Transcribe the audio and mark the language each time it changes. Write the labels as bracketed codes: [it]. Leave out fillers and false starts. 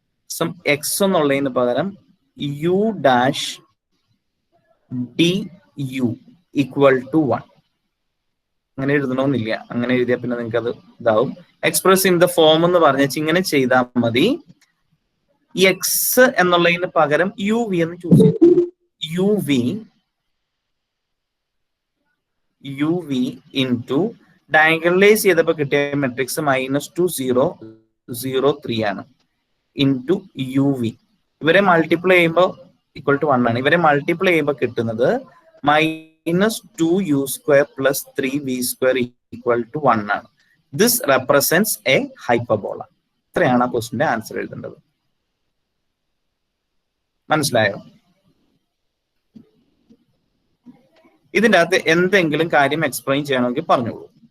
[en] some x [ml] എന്നുള്ളതിന് പകരം [en] u dash du equal to 1 അങ്ങനെ എഴുതണമെന്നില്ല. [ml] അങ്ങനെ എഴുതിയാൽ പിന്നെ നിങ്ങൾക്ക് അത് ഇതാവും. എക്സ്പ്രസ് ഇൻ ദ ഫോം എന്ന് പറഞ്ഞാൽ ഇങ്ങനെ ചെയ്താൽ മതി. എക്സ് എന്നുള്ളതിന് പകരം യു വി എന്ന് ചൂസ് ചെയ്തു. യു വി ഇൻടു ഡയഗണലൈസ് ചെയ്തപ്പോൾ കിട്ടിയ മെട്രിക്സ് -2003 ആണ് ഇൻടു യു വി. ഇവരെ മൾട്ടിപ്ലൈ ചെയ്യുമ്പോൾ ഈക്വൽ ടു 1 ആണ്. ഇവരെ മൾട്ടിപ്ലൈ ചെയ്യുമ്പോൾ കിട്ടുന്നത് [en] -2u square plus 3v square equal to 1 ആണ്. This represents a hyperbola. [ml] ഇത്രയാണ് ആ ക്വസ്റ്റിന്റെ ആൻസർ എഴുതേണ്ടത്. മനസ്സിലായോ? ഇതിന്റെ അകത്ത് എന്തെങ്കിലും കാര്യം എക്സ്പ്ലെയിൻ ചെയ്യണമെങ്കിൽ പറഞ്ഞോളൂ.